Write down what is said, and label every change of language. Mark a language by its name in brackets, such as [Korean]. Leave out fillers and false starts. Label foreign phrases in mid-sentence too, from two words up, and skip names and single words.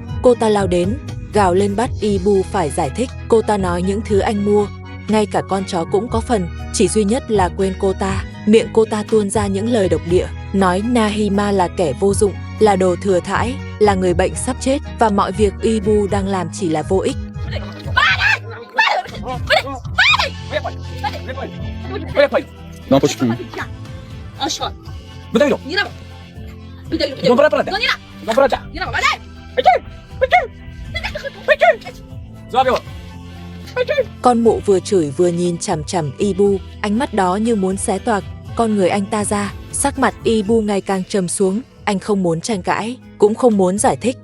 [Vietnamese] Cô ta lao đến, gào lên bắt Ibu phải giải thích. Cô ta nói những thứ anh mua, ngay cả con chó cũng có phần, chỉ duy nhất là quên cô ta. Miệng cô ta tuôn ra những lời độc địa, nói Nahima là kẻ vô dụng, là đồ thừa thãi, là người bệnh sắp chết và mọi việc Ibu đang làm chỉ là vô ích. [Polish] No poczekaj. [Malay] Betul itu? Belum pernah pernah. Belum pernah cak. [Vietnamese] Con mụ vừa chửi vừa nhìn chằm chằm Ibu, ánh mắt đó như muốn xé toạc con người anh ta ra. Sắc mặt Ibu ngày càng trầm xuống, anh không muốn tranh cãi, cũng không muốn giải thích.